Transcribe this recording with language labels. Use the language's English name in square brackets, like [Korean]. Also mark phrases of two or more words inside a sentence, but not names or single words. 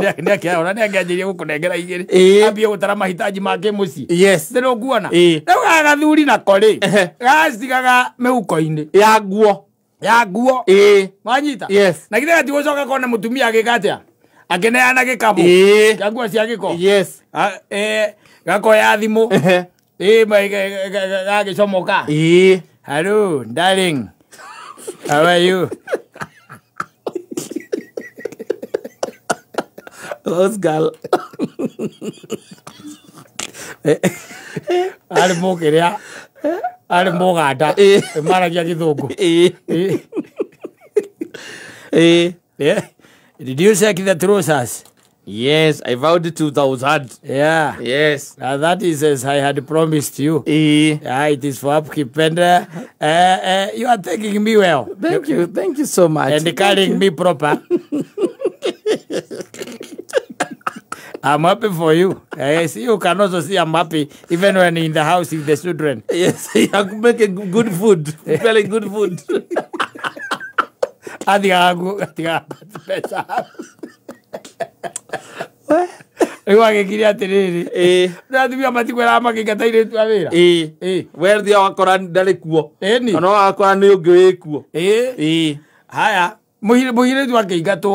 [Kikuyu] ona nĩangianjĩrie gukunengera 2 ambie gũtara mahitaji make mũciĩ ndĩrĩ nguona rĩu gagathuri nako rĩ gacigaga mĩhuko-ini ya nguo wanyita na githĩ gatigũcoka kone mũtumia agĩka atĩa akĩneana gĩkabũ kĩa nguo cia gĩko gakoya thimũ gagĩcomoka [English] hello darling, how are you? [Kikuyu] Oscar ari mukiria ari muganda maragia githungu [English] did you check the trousers? Yes, I vowed 2,000. Yeah. Yes. That is as I had promised you. It is for upkeep. And you are taking me well. Thank you. Thank you so much. And carrying me proper. I'm happy for you. See, you can also see I'm happy even when in the house with the children. Yes, you are making good food. Very good food. [Kikuyu] Athigaga mbeca. Ego agĩkire atĩrĩrĩ. Na atumia matikwĩraga makĩingata airĩtu a wĩra. We thia wakora ndarĩ kuo. Kana wakora nĩ ũngĩ wĩ kuo. Haya. Muiritu akĩingatwo.